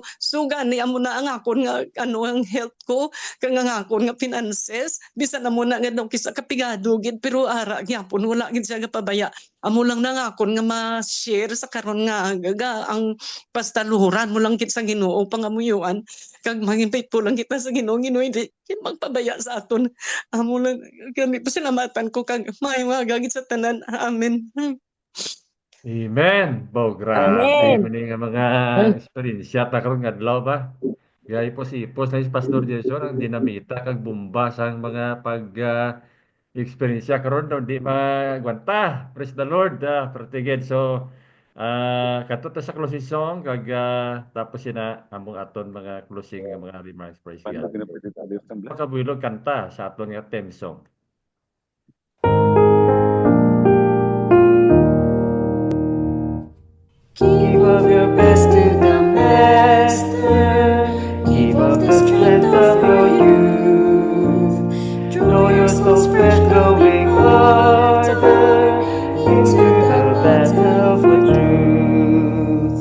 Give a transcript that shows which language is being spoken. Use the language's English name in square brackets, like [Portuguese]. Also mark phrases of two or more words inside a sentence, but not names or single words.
[Hiligaynon] so gani amo na ang akon nga ano ang health ko kang ang akon nga finances bisan amo na nga daw kisa kapigado gid pero ara gyapon wala gid siya gapabaya amo lang na nga akon nga ma-share sa karon nga ang pastaluhuran mo lang gid sa Ginoo pangamuyuan kag maging faithful lang kita sa Ginoo hindi magpabaya sa aton amo lang kami pasalamatan ko kag maayo nga gagit sa tanan amen. Amen. Bo, grabe Amen. man nga mga eksperyensya ta karon nga adlaw ba. Gaya ipos na si Pastor Jason ang dinamita kag bomba sang mga eksperyensya karon daw di magwanta. [English] Praise the Lord. [Hiligaynon] Pertiged. So kato ta sa [English] closing song [Hiligaynon] kag tapos sina among aton mga closing nga mga remarks. [English] Praise God. [Hiligaynon] Makabulog kanta sa aton nga [English] theme song. Give of your best to the Master. Give of the strength of your youth. Draw your souls fresh, going harder into the battle for truth.